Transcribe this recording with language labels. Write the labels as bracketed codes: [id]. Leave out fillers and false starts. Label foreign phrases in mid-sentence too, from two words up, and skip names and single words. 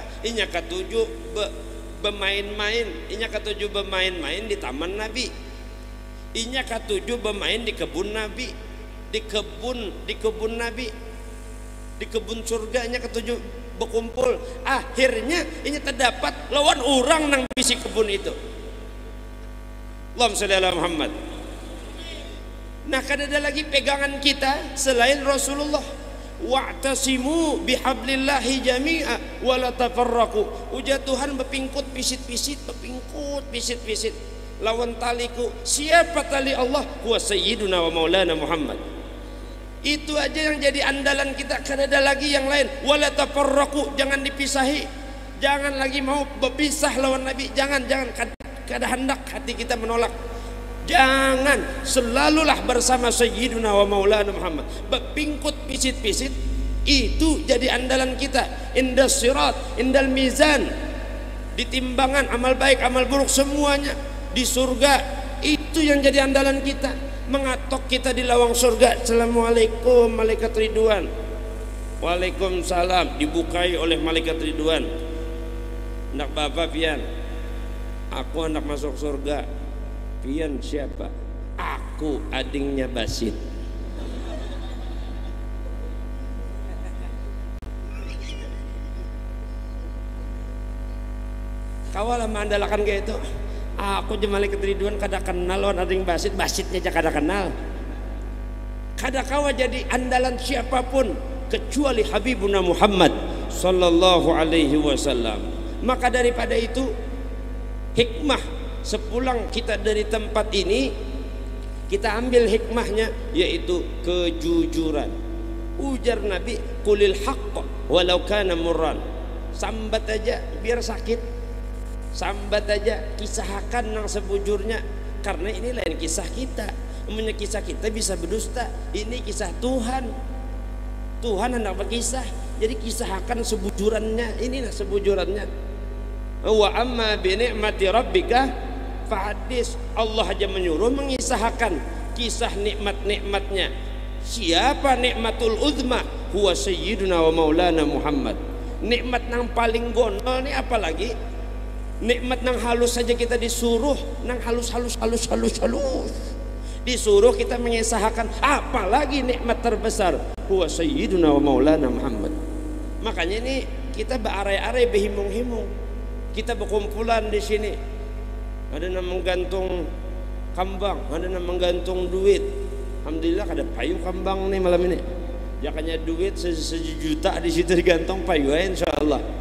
[bjn] Inya ketujuh bermain-main, inya ketujuh bermain-main di taman Nabi, inya ketujuh bermain di kebun Nabi, di kebun Nabi, di kebun surganya ketujuh berkumpul. Akhirnya inya terdapat lawan orang nang bisi kebun itu. [ar] اللهم صل على محمد. [bjn] Nah, kan ada lagi pegangan kita selain Rasulullah. [ar] واعتصموا بحبل الله جميعا ولا تفرقوا. [bjn] Ujar Tuhan berpingkut pisit-pisit, berpingkut pisit-pisit lawan taliku. Siapa tali Allah? [ar] هو سيدنا ومولانا محمد. [bjn] Itu aja yang jadi andalan kita. Kan ada lagi yang lain. [ar] ولا تفرقوا, [bjn] jangan dipisahi. Jangan lagi mau berpisah lawan Nabi. Jangan kada hendak hati kita menolak. Jangan, selalulah bersama [ar] سيدنا ومولانا محمد. [bjn] Berpingkut pisit-pisit itu jadi andalan kita. [ar] عند الصراط، عند الميزان, [bjn] di timbangan amal baik amal buruk semuanya di surga. Itu yang jadi andalan kita, mengatok kita di lawang surga. Assalamualaikum malaikat ridwan. Waalaikumsalam, dibukai oleh malaikat ridwan. Anak bapak pian, aku anak masuk surga. Pian siapa? Aku adingnya Basit. Kawal mandalakan kayak itu. Aku jemali ketriduan kada kenal lawan ading Basit, Basitnya aja kada kenal. Kada kawa jadi andalan siapapun kecuali [ar] حبيبنا محمد صلى الله عليه وسلم. [bjn] Maka daripada itu hikmah sepulang kita dari tempat ini, kita ambil hikmahnya, yaitu kejujuran. Ujar Nabi, [ar] قل الحق ولو كان مرا. [bjn] Sambat aja biar sakit, sambat aja, kisahkan yang sebujurnya, karena ini lain kisah kita. Umumnya kisah kita bisa berdusta, ini kisah Tuhan. Tuhan hendak berkisah, jadi kisahkan sebujurannya. Inilah sebujurannya. [ar] وأما بنعمة ربك فحدث. [bjn] Allah aja menyuruh mengisahkan kisah nikmat-nikmatnya. Siapa [ar] نعمة العظمى? هو سيدنا ومولانا محمد. [bjn] Nikmat nang paling gondol ini apalagi? Nikmat nang halus saja kita disuruh, nang halus. Disuruh kita mengisahkan, apalagi nikmat terbesar. [ar] هو سيدنا ومولانا محمد. [bjn] Makanya ini kita bearai-arai behimung-himung. Kita berkumpulan di sini. Ada yang menggantung kambang, ada yang menggantung duit. Alhamdulillah ada payu kambang nih malam ini. Jakanya duit sejuta di situ digantung payu, insyaallah.